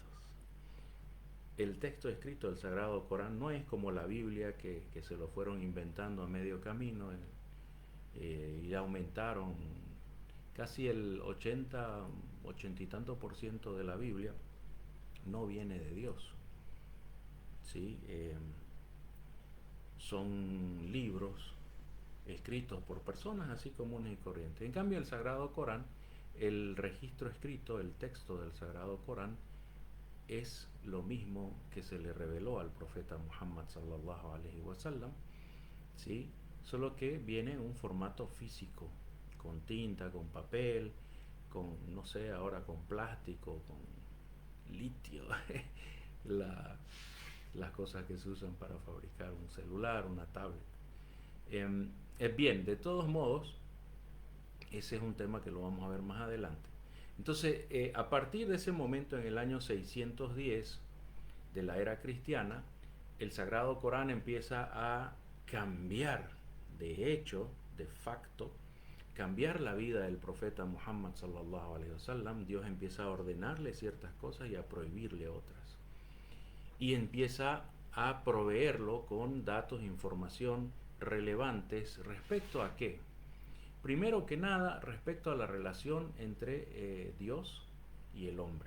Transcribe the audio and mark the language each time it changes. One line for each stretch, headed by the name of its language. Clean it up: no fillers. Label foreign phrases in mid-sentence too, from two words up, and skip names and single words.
Spanish: El texto escrito del Sagrado Corán no es como la Biblia, que se lo fueron inventando a medio camino, y aumentaron casi el 80 y tanto por ciento de la Biblia no viene de Dios, ¿sí? Son libros escritos por personas así comunes y corrientes. En cambio, el Sagrado Corán, el registro escrito, el texto del Sagrado Corán, es lo mismo que se le reveló al profeta Muhammad
Arabic: صلى الله عليه وسلم,
Spanish: ¿sí? Solo que viene en un formato físico, con tinta, con papel, con, no sé, ahora con plástico, con litio, las cosas que se usan para fabricar un celular, una tablet. Es bien, de todos modos, ese es un tema que lo vamos a ver más adelante. Entonces, a partir de ese momento, en el año 610 de la era cristiana, el Sagrado Corán empieza a cambiar, de hecho, de facto, cambiar la vida del profeta Muhammad
Arabic: صلى الله عليه وسلم.
Spanish: Dios empieza a ordenarle ciertas cosas y a prohibirle otras. Y empieza a proveerlo con datos e información relevantes respecto a qué. Primero que nada, respecto a la relación entre Dios y el hombre.